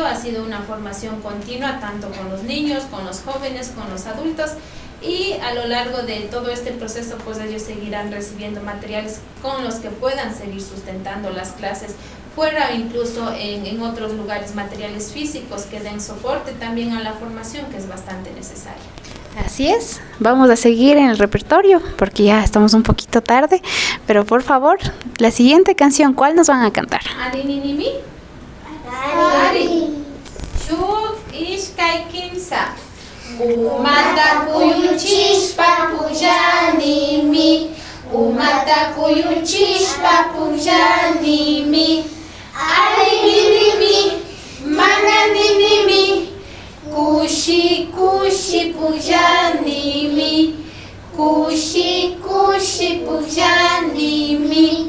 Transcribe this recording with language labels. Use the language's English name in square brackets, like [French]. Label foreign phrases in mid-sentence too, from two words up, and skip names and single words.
[Spanish] Ha sido una formación continua tanto con los niños, con los jóvenes, con los adultos, y a lo largo de todo este proceso pues ellos seguirán recibiendo materiales con los que puedan seguir sustentando las clases fuera, incluso en otros lugares, materiales físicos que den soporte también a la formación, que es bastante necesaria. Así es, vamos a seguir en el repertorio porque ya estamos un poquito tarde, pero por favor, la siguiente canción, ¿cuál nos van a cantar? [Quechua] Arininimi, Ari, Shuk Ishkai Kimsa, Umata kuyuchishpa puyanimi, umata kuyuchishpa puyanimi, arininimi, mananinimi, kushi kushi puyanimi, kushi kushi puyanimi.